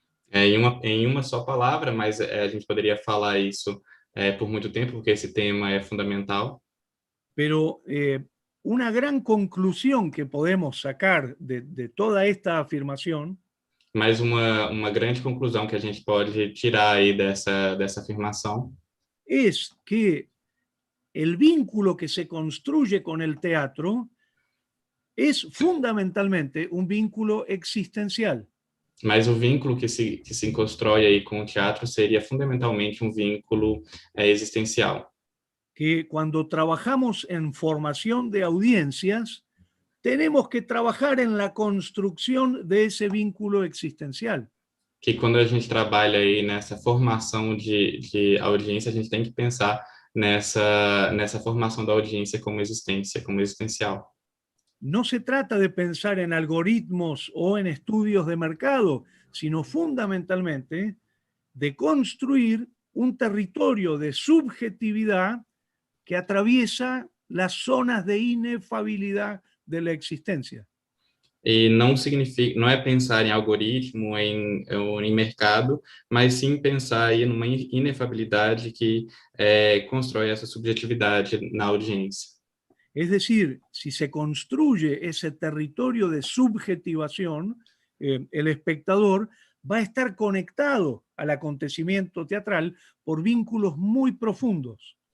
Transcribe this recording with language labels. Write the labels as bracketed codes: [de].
[pt] Em uma só palavra, mas a gente poderia falar isso por muito tempo, porque esse tema é fundamental. [es] Pero una gran conclusión que podemos sacar de toda esta afirmación [pt] Mas uma grande conclusão que a gente pode tirar aí dessa afirmação [es] es que el vínculo que se construye con el teatro es fundamentalmente un vínculo existencial. [pt] mas o vínculo que se constrói aí com o teatro seria fundamentalmente um vínculo existencial. [es] Que cuando trabajamos en formación de audiencias, tenemos que trabajar en la construcción de ese vínculo existencial. [pt] Que quando a gente trabalha aí nessa formação de audiência, a gente tem que pensar nessa formação da audiência como existência, como existencial. [es] No se trata de pensar en algoritmos o en estudios de mercado, sino fundamentalmente de construir un territorio de subjetividad que atraviesa las zonas de inefabilidad de la existencia. [pt] E não significa, não é pensar em algoritmo ou em mercado, mas sim pensar aí numa inefabilidade que constrói essa subjetividade na audiência. [es] Es decir, si se construye ese territorio de subjetivación, el espectador va a estar conectado al acontecimiento teatral por vínculos muy profundos.